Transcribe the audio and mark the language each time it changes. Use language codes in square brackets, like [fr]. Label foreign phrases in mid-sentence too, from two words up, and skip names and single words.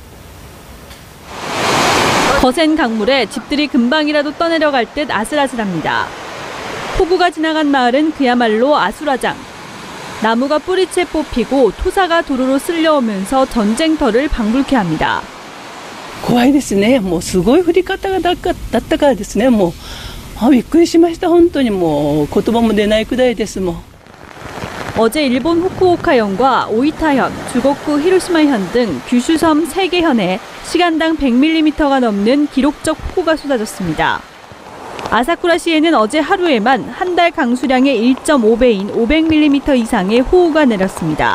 [ko] 거센 강물에 집들이 금방이라도 떠내려갈 듯 아슬아슬합니다. 폭우가 지나간 마을은 그야말로 아수라장. 나무가 뿌리채 뽑히고 토사가 도로로 쓸려오면서 전쟁터를 방불케 합니다. [ja] 怖いですね。もうすごい降り方だったからですね。もうびっくりしました。本当にもう言葉も出ないくらいですもん。 [ko] 어제 일본 후쿠오카현과 오이타현, 주거쿠 히로시마현 등 규슈섬 3개 현에 시간당 100mm가 넘는 기록적 폭우가 쏟아졌습니다. 아사쿠라시에는 어제 하루에만 한 달 강수량의 1.5배인 500mm 이상의 호우가 내렸습니다.